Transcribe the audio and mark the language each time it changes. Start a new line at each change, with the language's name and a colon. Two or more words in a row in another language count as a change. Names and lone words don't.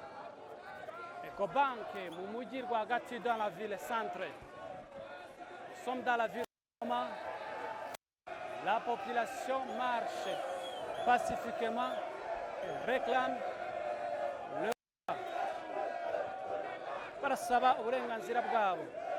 Kinyarwanda: Ecobank mu mujyi rwagati
French: dans la ville centre. Nous sommes dans la ville de Goma. La population marche pacifiquement, réclame le
Kinyarwanda: barasaba uburenganzira bwabo.